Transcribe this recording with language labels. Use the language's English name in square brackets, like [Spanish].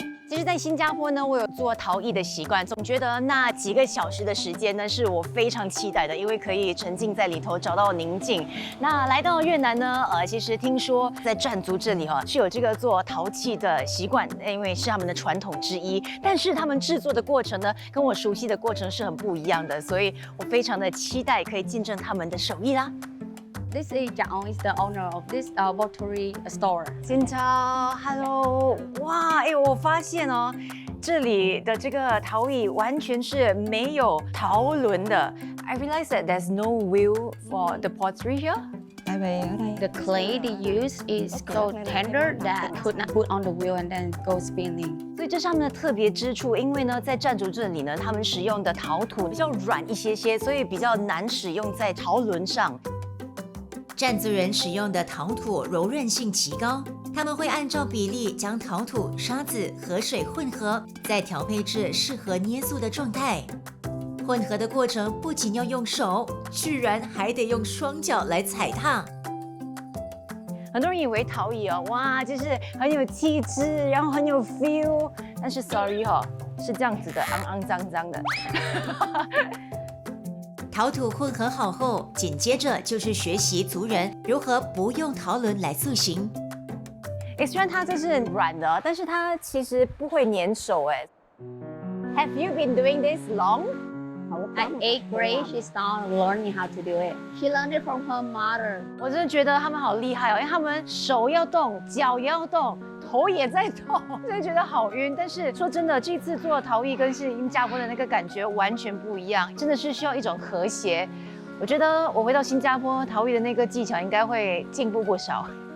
[Chinese] 其实，在新加坡呢，我有做陶艺的习惯，总觉得那几个小时的时间呢，是我非常期待的，因为可以沉浸在里头，找到宁静。那来到越南呢，其实听说在篆族这里是有这个做陶器的习惯，因为是他们的传统之一。但是他们制作的过程呢，跟我熟悉的过程是很不一样的，所以我非常的期待可以见证他们的手艺啦。 [English] This is Chao is the owner of this pottery store. [Chinese] 新超 ，Hello， 哇，我发现这里的这个陶艺完全是没有陶轮的。 [English] I realize that there's no wheel for the pottery here. [Vietnamese] Tại vì ở đây [English] The clay they use is so tender that could not put on the wheel and then go spinning. [Chinese] 所以这是他们的特别之处，因为呢，在篆族这里呢，他们使用的陶土比较软一些，所以比较难使用在陶轮上。篆族人使用的陶土柔韧性极高，他们会按照比例将陶土、沙子和水混合，再调配至适合捏塑的状态。混合的过程不仅要用手，居然还得用双脚来踩踏。很多人以为陶艺哇，就是很有气质，然后很有 feel， 但是 sorry 是这样子的，肮肮脏脏的。陶土混合好后，紧接着就是学习族人如何不用陶轮来塑形。虽然它这是软的，但是它其实不会粘手 [English] Have you been doing this long? At 8th grade, she started learning how to do it. She learned it from her mother. [Chinese] 我真的觉得他们好厉害因为他们手要动，脚也要动，头也在动，真的觉得好晕。但是说真的，这次做陶艺跟新加坡的那个感觉完全不一样，真的是需要一种和谐。我觉得我回到新加坡，陶艺的那个技巧应该会进步不少。